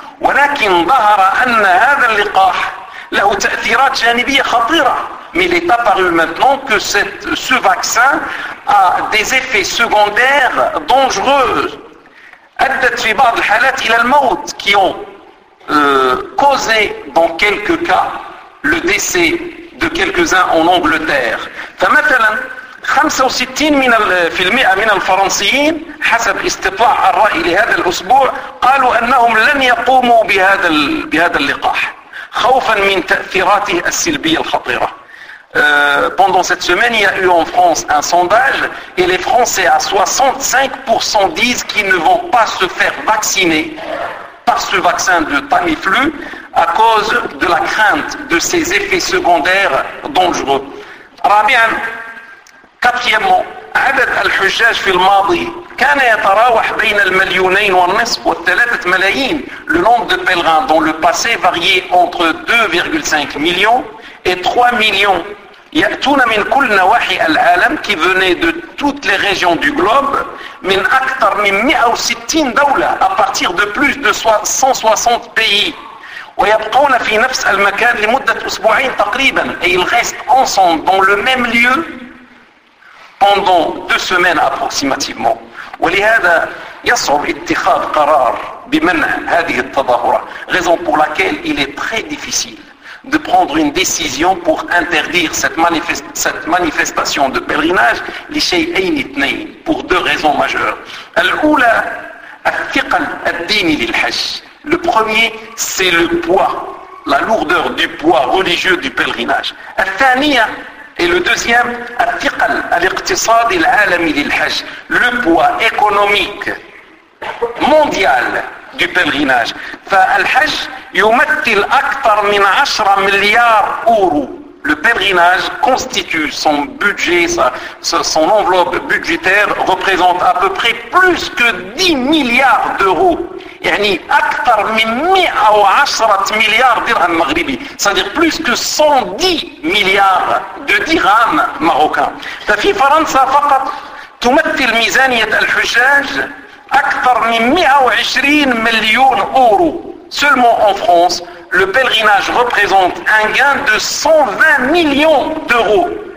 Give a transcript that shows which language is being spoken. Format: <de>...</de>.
<ar>ولكن ظهر ان هذا اللقاح له تاثيرات جانبيه خطيره.</ar> <fr>Mais il est apparu maintenant que ce vaccin a des effets secondaires dangereux.</fr> <ar>أدت في بعض الحالات إلى الموت,</ar> <fr>qui ont causé dans quelques cas le décès de quelques-uns en Angleterre.</fr> <ar>فمثلا 65% من الفرنسيين حسب استطلاع الرأي لهذا الأسبوع قالوا أنهم لن يقوموا بهذا اللقاح خوفا من تأثيراته السلبية الخطيرة.</ar> <fr>Pendant cette semaine, il y a eu en France un sondage et les Français à 65% disent qu'ils ne vont pas se faire vacciner par ce vaccin de Tamiflu à cause de la crainte de ses effets secondaires dangereux.</fr> <ar>Rabian,</ar> <fr>quatrièmement,</fr> <ar>عدد الحجاج في الماضي كان يتراوح بين المليونين والنصف والثلاثة ملايين.</ar> <fr>Le nombre de pèlerins dans le passé variait entre 2,5 millions et 3 millions.</fr> <ar>يأتون من كل نواحي العالم,</ar> <fr>qui venait de toutes les régions du globe,</fr> <ar>من أكثر من 160 دولة,</ar> <fr>à partir de plus de 160 pays.</fr> <ar>ويبقون في نفس المكان لمدة أسبوعين تقريبا.</ar> <fr>Et ils restent ensemble dans le même lieu pendant deux semaines approximativement.</fr> <ar>ولهذا يصعب اتخاذ قرار بمنع هذه التظاهرة.</ar> <fr>Raison pour laquelle il est très difficile de prendre une décision pour interdire cette manifestation de pèlerinage</fr> <ar>لشيئين اثنين,</ar> <fr>pour deux raisons majeures.</fr> <ar>الأولى الثقل الديني للحج.</ar> <fr>Le premier, c'est le poids, la lourdeur du poids religieux du pèlerinage. Et le deuxième,</fr> <ar>الثقل الاقتصاد العالمي للحج.</ar> <fr>Le poids économique mondial du pèlerinage.</fr> <ar>فالحج يمثل أكثر من 10 مليار أورو.</ar> <fr>Le pèlerinage constitue son budget, son enveloppe budgétaire représente à peu près plus que 10 milliards d'euros.</fr> <ar>يعني أكثر من 110 مليار درهم مغربي.</ar> <fr>C'est-à-dire plus que 110 milliards de dirhams marocains.</fr> <ar>ففي فرنسا فقط تمثل ميزانية الحجاج أكثر من 120 مليون أورو.</ar> <fr>Seulement en France, le pèlerinage représente un gain de 120 millions d'euros.</fr>